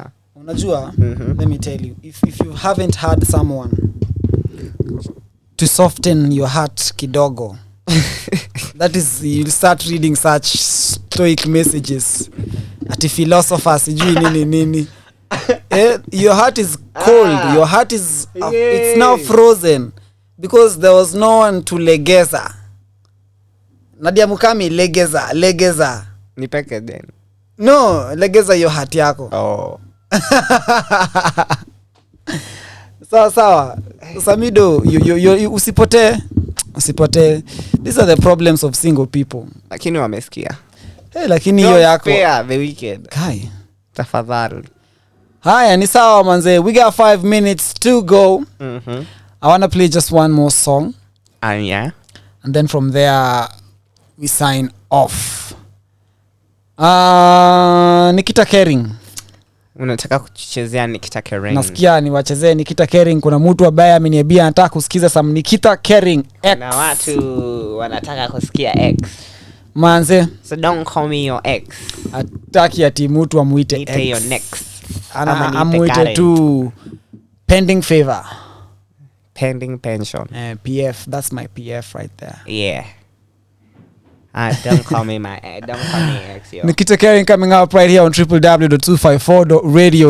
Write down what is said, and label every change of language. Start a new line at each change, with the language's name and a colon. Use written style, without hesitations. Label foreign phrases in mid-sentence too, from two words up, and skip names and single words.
Swahili: Unajua,
English: let me tell you, if you haven't had someone to soften your heart kidogo, that is, you'll start reading such stoic messages ati philosophers
Swahili: sijui nini.
English: Your heart is cold. Your heart is it's now frozen because there was no one to legeza.
Swahili: Nadia Mukami legeza. Nipeke then.
English: No, legeza your heart yako.
Swahili: Sawa. Samido, you usipotee.
English: These are the problems of single people.
Swahili: Lakini wamesikia. Lakini hiyo yako.
English: Spare the wicked.
Swahili: Kai. Tafadhali. Haya ni sawa manze.
English: We got 5 minutes to go. I want to play just one more song. Yeah. And then from there we sign off.
Swahili: Nikita Kering. Unataka kuchezea Nikita Kering? Nasikia niwachezee Nikita Kering. Kuna mtu ambaye ameniambia anataka kusikiza some Nikita Kering X. Na watu wanataka kusikia X. Manze.
English: So don't call me your ex.
Swahili: Ataki ati mtu amuite X.
English: Your next.
Swahili: Amuite tu
English: pending favor. Pending pension. PF, that's my PF right there. Yeah. Don't call me ex. Yo. Nikita Kering coming up right here on www.254.radio.